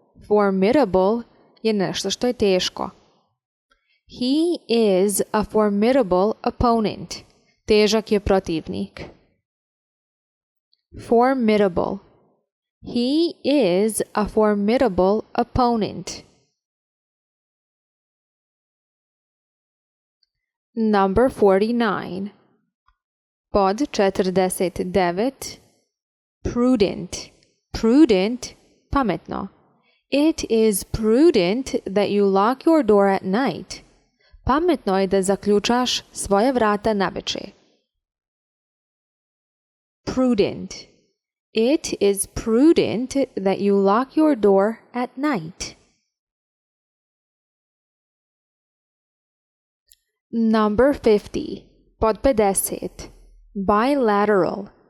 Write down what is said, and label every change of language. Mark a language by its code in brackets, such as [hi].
[bs] Formidable je nešto što je teško. [en] He is a formidable opponent. [bs] Težak je protivnik. [en] Formidable. He is a formidable opponent. Number 49. [bs] Pod 49. [en] Prudent. Prudent, pametno. It is prudent that you lock your door at night. [bs] Pametno je da zaključaš svoja vrata naveče. [en] Prudent. It is prudent that you lock your door at night. Number 50. [bs] Pod 50. [en] Bilateral.